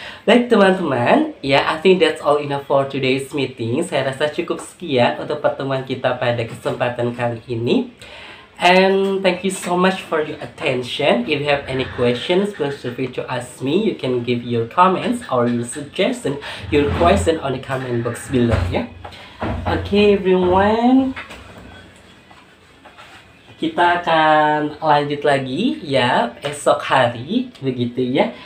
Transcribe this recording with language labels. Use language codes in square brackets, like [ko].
[id] Baik teman-teman, [en] ya I think that's all enough for today's meeting. [id] Saya rasa cukup sekian untuk pertemuan kita pada kesempatan kali ini. [en] And thank you so much for your attention. If you have any questions, please feel free to ask me. You can give your comments or your suggestion, your question on the comment box below ya. Okay everyone, [id] kita akan lanjut lagi ya esok hari begitu ya.